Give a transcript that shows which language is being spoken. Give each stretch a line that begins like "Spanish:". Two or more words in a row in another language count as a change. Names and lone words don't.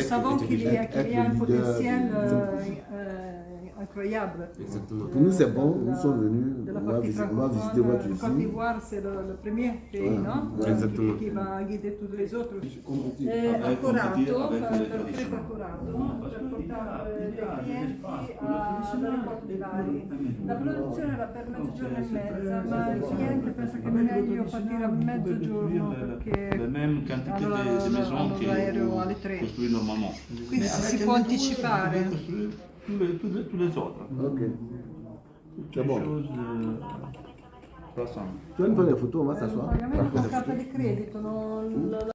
French: Nous savons qu'il y a un potentiel incroyable. Exactement. Pour nous, c'est bon. Nous sommes venus. On va visiter votre usine. Côte d'Ivoire, c'est le premier pays, non? Exactement. Qui va guider tous les autres.
Italian: Accurato, très accurato, per portare dei clienti alle porte di Bari. La produzione era per mezzogiorno e mezza, ma il cliente pensa che è meglio partire a mezzogiorno perché hanno l'aereo alle 3. Quindi si può anticipare.
French: Tous les autres. Ok. C'est bon. Passons. Tu vas nous faire des photos, on va s'asseoir.
Italian: Il pagamento con carta di credito,